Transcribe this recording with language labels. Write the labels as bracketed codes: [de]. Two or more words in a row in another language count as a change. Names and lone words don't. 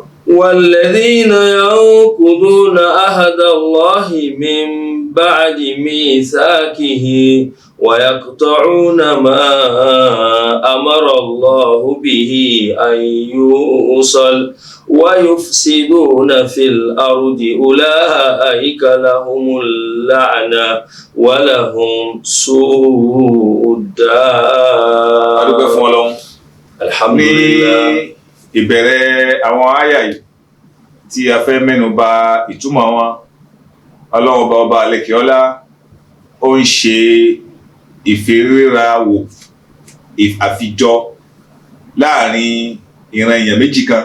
[ar] والذين ينقضون عهد الله من بعد ميثاقه ويقطعون ما أمر الله به أن يوصل ويفسدون في الأرض أولئك لهم اللعنة ولهم سوء الدار. Alhamdulillah. [yo] Ìbẹ̀rẹ̀ àwọn àyà yìí tí a fẹ́ mẹ́nu bà ìtumọ̀ wọn, Ọlọ́run ọba àlekèọlá ó ń ṣe ìfirírawò àfijọ láàrin ìran èèyàn méjì kan.